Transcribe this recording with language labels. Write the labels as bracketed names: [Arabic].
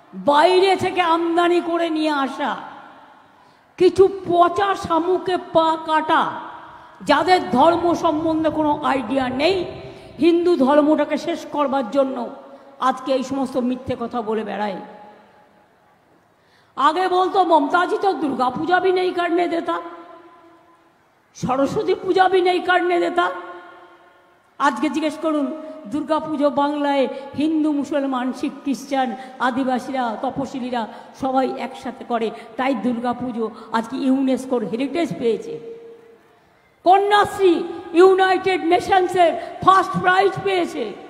[Bangla] বাইরে থেকে আমদানি করে নিয়ে আসা কিছু পচা শামুকে পা কাটা, যাদের ধর্ম সম্বন্ধে কোনো আইডিয়া নেই, হিন্দু ধর্মটাকে শেষ করবার জন্য আজকে এই সমস্ত মিথ্যে কথা বলে বেড়ায়। আগে বলতো মমতাজি তো [Hindi] दुर्गा पूजा भी नहीं करने देता, सरस्वती पूजा भी नहीं करने देता। [Bangla] আজকে জিজ্ঞেস করুন, দুর্গা পুজো বাংলায় হিন্দু, মুসলমান, শিখ, খ্রিস্টান, আদিবাসীরা, তপশিলীরা সবাই একসাথে করে, তাই দুর্গা পুজো আজকে ইউনেস্কোর হেরিটেজ পেয়েছে। কন্যাশ্রী ইউনাইটেড নেশনসের ফার্স্ট প্রাইজ পেয়েছে।